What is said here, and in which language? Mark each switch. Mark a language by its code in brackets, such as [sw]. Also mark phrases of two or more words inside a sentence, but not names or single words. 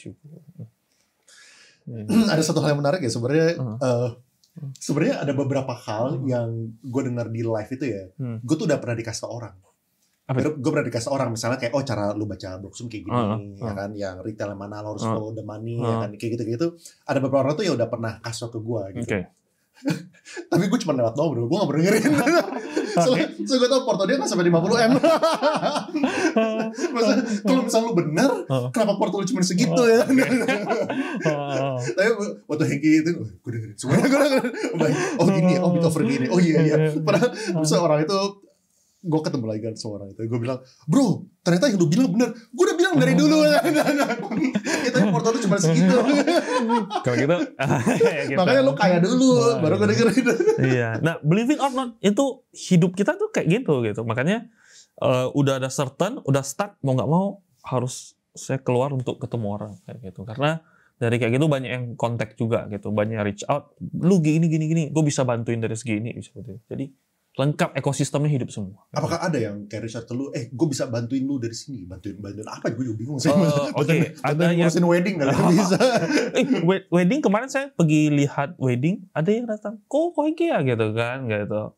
[id] Ada satu hal yang menarik ya sebenarnya. Sebenarnya ada beberapa hal yang gue dengar di live itu ya. Gue tuh udah pernah dikasih orang. Gue pernah dikasih orang misalnya kayak cara lu baca Broksum kayak gini, ya kan, yang retail yang mana lo harus [en] follow the money, [id] ya kan, kayak gitu. Ada beberapa orang tuh ya udah pernah kasih ke gue gitu. Tapi gue cuma lewat doang bro, gue gak pernah dengerin. So gue tau porto dia gak sampai 50M. Kalau misalnya lu bener, kenapa porto lu cuma segitu ya? Tapi waktu Hengki itu gue dengerin semuanya. Oh gini ya, oh bit over gini, oh iya. Padahal orang itu, gue ketemu lagi kan sama orang itu, gue bilang, bro ternyata yang lu bilang bener, gue udah bilang dari dulu. Tapi porto lu cuma segitu. Kalau gitu, makanya lu kaya dulu, baru gue dengerin. Iya. Nah, [en] believe it or not, [id] itu hidup kita tuh kayak gitu. Makanya udah ada certain, udah stuck, mau nggak mau harus saya keluar untuk ketemu orang kayak gitu. Karena dari kayak gitu banyak yang kontak juga gitu, banyak [en] reach out. [id] Lu gini, gue bisa bantuin dari segini, bisa gitu. Jadi lengkap ekosistemnya hidup semua. Apakah ada yang kayak Richard ke lu, gue bisa bantuin lu dari sini, bantuin apa? Gue juga bingung sih. Oke, ada yang ngurusin wedding nggak bisa. Wedding kemarin saya pergi lihat wedding, ada yang datang, kok Hengki ya gitu kan, gitu.